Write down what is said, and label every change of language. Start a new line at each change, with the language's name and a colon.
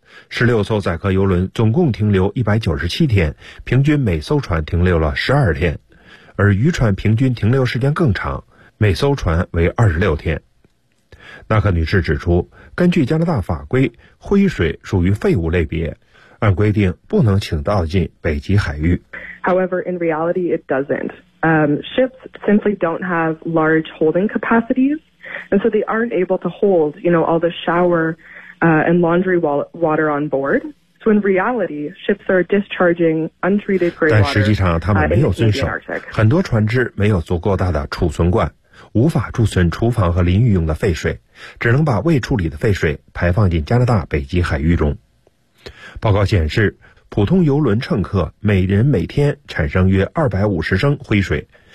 Chinese: 16艘载客邮轮总共停留197天，平均每艘船停留了12天，而渔船平均停留时间更长，每艘船为26天。纳克女士指出，根据加拿大法规，灰水属于废物类别，按规定不能倾倒进北极海域。
English: However, in reality it doesn't. Ships simply don't have large holding capacities, and so they aren't able to hold, you know, all the showerand laundry water on board. So in reality, ships are discharging untreated grey water.
Chinese: 但实际上，他们没有遵守。很多船只没有足够大的储存罐，无法储存厨房和淋浴用的废水，只能把未处理的废水排放进加拿大北极海域中。报告显示，普通邮轮乘客每人每天产生约250升灰水。